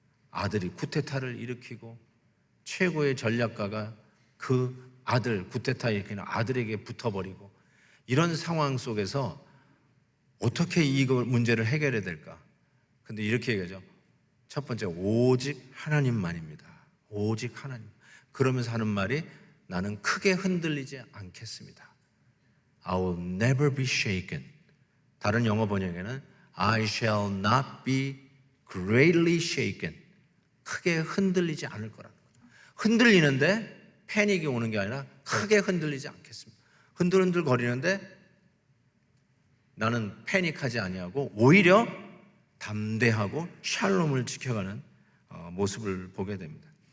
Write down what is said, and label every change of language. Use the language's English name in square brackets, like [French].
[Korean] 아들이 쿠데타를 일으키고 최고의 전략가가 그 아들, 쿠데타에 일으키는 아들에게 붙어버리고, 이런 상황 속에서 어떻게 이 문제를 해결해야 될까? 근데 이렇게 얘기하죠. 첫 번째, 오직 하나님만입니다. 오직 하나님. 그러면서 하는 말이 나는 크게 흔들리지 않겠습니다. [English] I will never be shaken. [Korean] 다른 영어 번역에는 [English] I shall not be greatly shaken. [Korean] 크게 흔들리지 않을 거라는 거예요. 흔들리는데 패닉이 오는 게 아니라 크게 흔들리지 않겠습니다. 흔들흔들 거리는데 나는 패닉하지 아니하고 오히려 담대하고 샬롬을 지켜가는 모습을 보게 됩니다.